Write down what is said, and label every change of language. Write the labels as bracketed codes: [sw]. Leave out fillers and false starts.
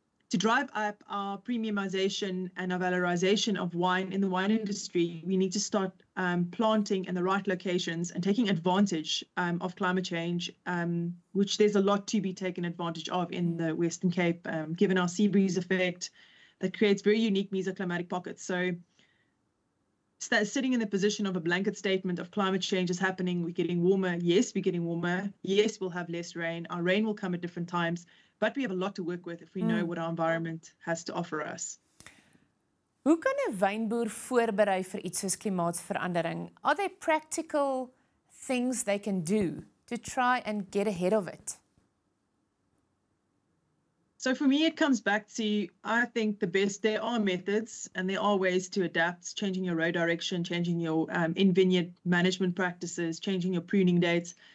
[en] to drive up our premiumization and our valorization of wine in the wine industry, we need to start planting in the right locations and taking advantage of climate change, which there's a lot to be taken advantage of in the Western Cape, given our sea breeze effect that creates very unique mesoclimatic pockets. So sitting in the position of a blanket statement of climate change is happening, we're getting warmer. Yes, we're getting warmer. Yes, we'll have less rain. Our rain will come at different times. But we have a lot to work with if we know what our environment has to offer us. [af] Hoe kan 'n wynboer voorberei vir iets soos klimaatsverandering? [en] Are there practical things they can do to try and get ahead of it? So for me, it comes back to, I think there are methods and there are ways to adapt, changing your row direction, changing your in-vineyard management practices, changing your pruning dates.